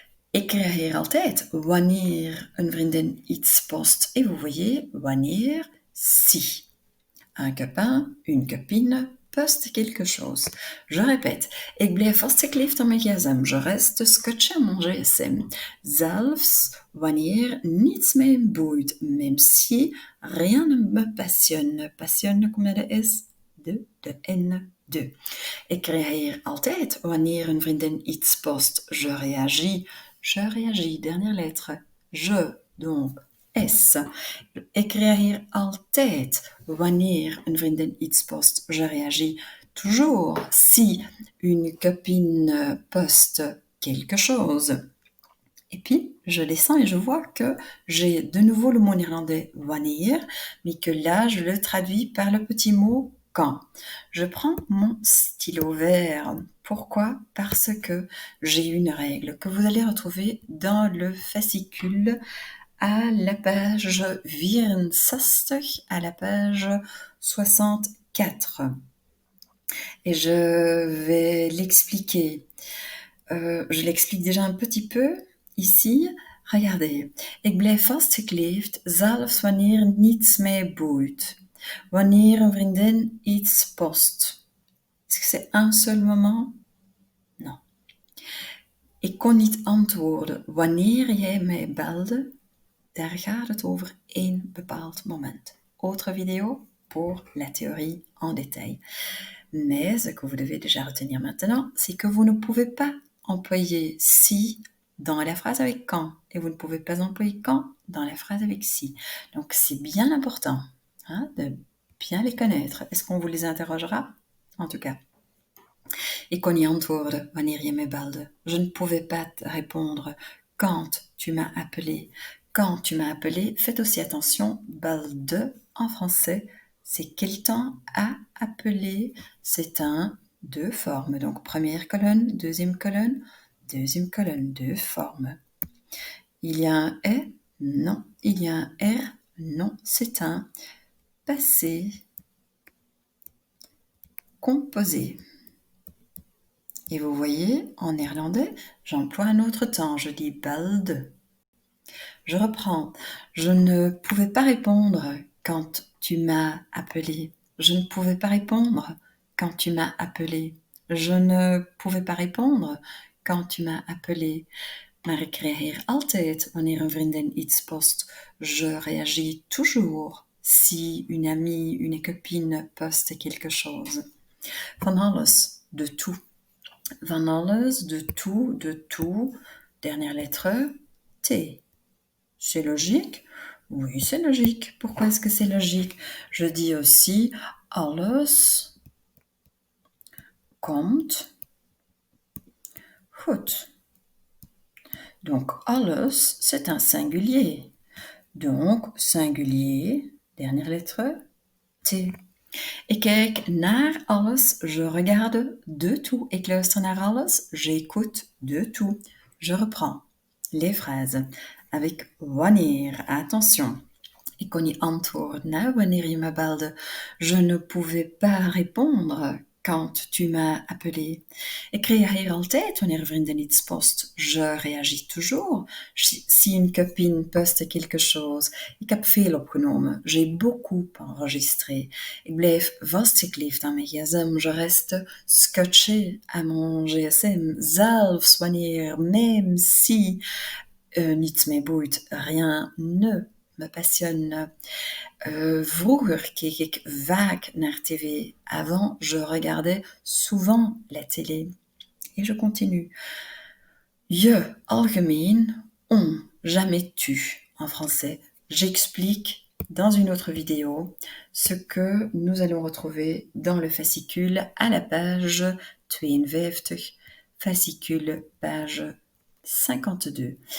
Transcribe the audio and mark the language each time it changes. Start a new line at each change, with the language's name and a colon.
Dutch: Ik reageer altijd wanneer een vriendin iets post.
French: Et vous voyez, wanneer, si. Un copain, une copine poste quelque chose. Je répète,
Dutch: ik blijf vastgekleefd aan mijn gsm.
French: Je reste scotché
Dutch: aan mijn gsm. Zelfs wanneer niets mij boeit.
French: Même si rien ne me passionne. Passionne, combien de S? De N. Deux.
Dutch: Ik reageer altijd wanneer een vriendin iets post.
French: Je réagis, dernière lettre. Je, donc, S. Ik reageer altijd wanneer een vriendin iets post. Je réagis toujours si une copine poste quelque chose. Et puis, je descends et je vois que j'ai de nouveau le mot néerlandais wanneer, mais que là, je le traduis par le petit mot quand. Je prends mon stylo vert Pourquoi? Parce que j'ai une règle que vous allez retrouver dans le fascicule à la page 64, à la page 64. Et je vais l'expliquer. Je l'explique déjà un petit peu ici. Regardez.
Dutch: Ik blijf vastgekleefd, zelfs wanneer niets mij boeit. Wanneer een vriendin iets post.
French: Est-ce que c'est un seul moment? Non.
Dutch: Ik kon niet antwoorden wanneer jij mij belde. Daar gaat het over één bepaald moment.
French: Autre vidéo pour la théorie en détail. Mais ce que vous devez déjà retenir maintenant, c'est que vous ne pouvez pas employer si dans la phrase avec quand et vous ne pouvez pas employer quand dans la phrase avec si. Donc c'est bien important de bien les connaître. Est-ce qu'on vous les interrogera? En tout cas. Ik kon niet antwoorden wanneer je me belde. Je ne pouvais pas te répondre quand tu m'as appelé. Quand tu m'as appelé, faites aussi attention, belde en français, c'est quel temps à appeler. C'est un deux formes. Donc première colonne, deuxième colonne, deux formes. Il y a un est? Non. Il y a un R? Non. C'est un passé composé. Et vous voyez, en néerlandais, j'emploie un autre temps. Je dis belde. Je reprends. Je ne pouvais pas répondre quand tu m'as appelé. Je ne pouvais pas répondre quand tu m'as appelé. Je ne pouvais pas répondre quand tu m'as appelé.
Dutch: Maar ik reageer altijd wanneer een vriendin iets post.
French: Je réagis toujours si une amie, une copine poste quelque chose.
Dutch: Van alles,
French: de tout. Van alles, de tout. Dernière lettre, T. C'est logique? Oui, c'est logique. Pourquoi est-ce que c'est logique? Je dis aussi
Dutch: alles komt goed.
French: Donc, alles, c'est un singulier. Donc, singulier, dernière lettre, T.
Dutch: Ik kijk naar alles,
French: je regarde de tout.
Dutch: Ik luister naar alles,
French: j'écoute de tout. Je reprends les phrases avec wanneer. Attention.
Dutch: Ik kon niet antwoorden wanneer je me belde.
French: Je ne pouvais pas répondre quand tu m'as appelé.
Dutch: Ik reageer altijd wanneer een vriendin iets post.
French: Je réagis toujours si une copine poste quelque chose.
Dutch: Ik heb veel opgenomen.
French: J'ai beaucoup enregistré.
Dutch: Ik blijf vastgekleefd aan mijn gsm.
French: Je reste scotché à mon gsm.
Dutch: Zelfs wanneer,
French: même si
Dutch: niets mij boeit,
French: rien ne me passionne.
Dutch: Vroeger keek ik vaak naar tv.
French: Avant, je regardais souvent la télé. Et je continue. Je, algemeen, on, jamais tu, en français. J'explique dans une autre vidéo ce que nous allons retrouver dans le fascicule à la page 52, fascicule page 52.